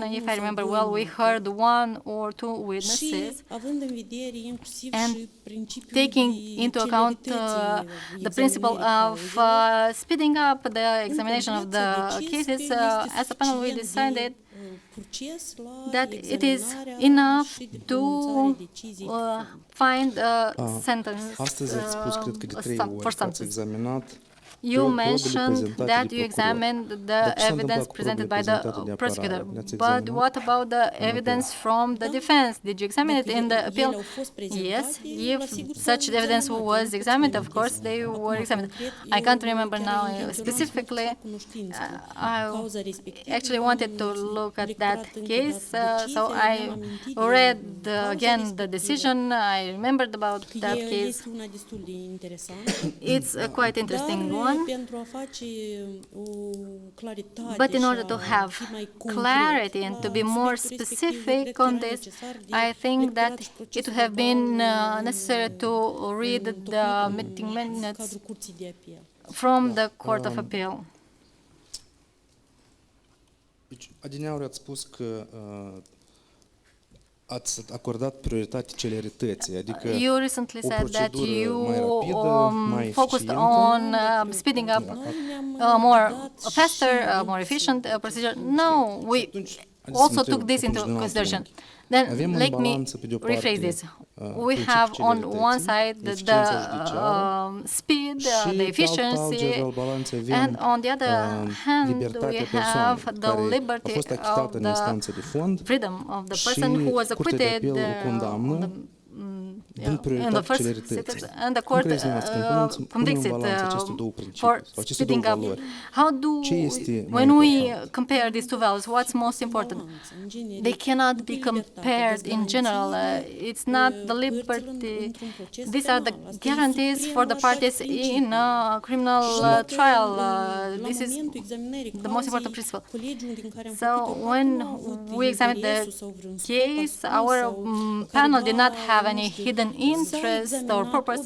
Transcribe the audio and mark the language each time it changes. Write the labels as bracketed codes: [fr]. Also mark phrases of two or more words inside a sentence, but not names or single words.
[en] If I remember well, we heard 1 or 2 witnesses, and taking into account the principle of speeding up the examination of the cases, as a panel we decided that it is enough to find a sentence [ro] Astăzi ați spus, cred că de 3 [en] for [ro] ori că ați [en] something. [ro] examinat [en] You [ro] probele [en] mentioned [ro] prezentate [en] that [ro] de [en] you [ro] procuror. [en] examined the [ro] Dar ce s-a [en] evidence [ro] întâmplat cu [en] presented by [ro] probele [en] the [ro] prezentate de [en] prosecutor. [ro] apărare? Le-ați [en] But [ro] examinat? [en] what about the evidence from the defense? Did you examine it in the appeal? [ro] ele au fost prezentate, [en] Yes, if [ro] la sigur s-au [en] such evidence [ro] examinat. [en] was [ro] Nu [en] examined, [ro] pot [en] of [ro] spune [en] course, [ro] chestia [en] they [ro] asta. [en] were [ro] Acum, [en] examined. [ro] concret, [en] I can't [ro] eu [en] remember [ro] chiar [en] now [ro] intenționam să [en] specifically. [ro] fac cunoștință cu [en] I [ro] cauza respectivă. [en] actually wanted to look at [ro] Am [en] that [ro] recuperat încă [en] case, [ro] dată [en] so [ro] decizia, [en] I [ro] mi-am amintit de [en] read [ro] cauza [en] again the [ro] respectivă. [en] decision. I remembered about that case. [ro] Este una destul de interesantă. [en] It's a quite interesting [ro] Dar [en] one. [ro] pentru a face o claritate [en] But in order [ro] și a [en] to have [ro] fi mai concret [en] clarity and [ro] la [en] to be more [ro] aspectul respectiv, [en] specific [ro] cred că [en] on [ro] era [en] this, [ro] necesar de [en] I think that [ro] recuperat și [en] it would [ro] procesul [en] have been [ro] verbal [en] necessary to read the [ro] întocmit [en] meeting [ro] în [en] minutes [ro] cadrul Curții de Apel. [en] from the Court of Appeal. [ro] Deci, adineauri ați spus că ați acordat prioritate celerității, adică [en] You recently [ro] o [en] said that [ro] procedură [en] you [ro] mai rapidă, mai [en] focused [ro] eficientă. [en] on speeding up more faster, more efficient procedure. No, we [ro] Atunci, haideți să [en] also [ro] întreb [en] took this into [ro] atunci din alt [en] consideration. [ro] punct. [en] Then [ro] Avem în [en] let me [ro] balanță, pe de o [en] rephrase [ro] parte, [en] this. We have on one side the [ro] eficiența judiciară [en] speed, [ro] și [en] the [ro] pe [en] efficiency, [ro] altul al balanței avem [en] and on the other hand [ro] libertatea [en] we [ro] persoanei [en] have the [ro] care a [en] liberty [ro] fost [en] of [ro] achitată în [en] the [ro] instanță de fond [en] freedom of the [ro] și [en] person who was [ro] Curtea de [en] acquitted [ro] Apel o condamnă dând [en] in the [ro] prioritate [en] first [ro] celerității. [en] sentence, and the [ro] Cum [en] court [ro] crezi dumneavoastră, când punem [en] convicts [ro] în [en] it [ro] balanță aceste două principii [en] for [ro] sau aceste două [en] speeding up. [ro] valori? [en] How do [ro] Ce este mai [en] when we [ro] important? [en] compare these two values, what's most important? They cannot be compared in general. It's not the liberty. These are the guarantees for the parties in a criminal trial. This is the most important principle. So when we examined the case, our panel did not have any hidden interest or purpose.